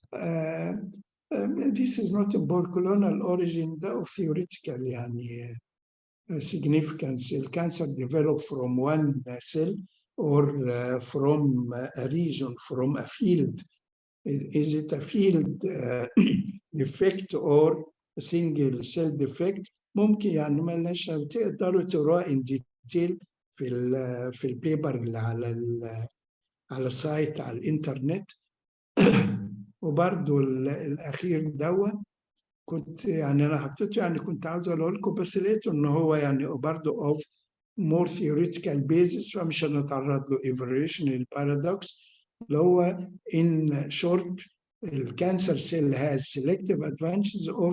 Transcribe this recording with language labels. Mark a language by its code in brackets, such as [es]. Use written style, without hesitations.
[en] This is not a molecular origin of theoretical [ar] يعني [en] significance. The cancer developed from one cell or from a region, from a field. Is it a field defect or a single cell defect? [ar] ممكن يعني مالناش تقدروا تقراه [en] in detail [ar] في البيبر اللي على السايت على الانترنت. وبرضه الاخير دوت كنت يعني انا حطيته يعني كنت عاوز اقوله لكم بس لقيته ان هو يعني برضه [en] of more theoretical basis [ar] فمش هنتعرض له [en] evolutionary paradox [ar] اللي هو [en] in short the cancer cell has selective advantages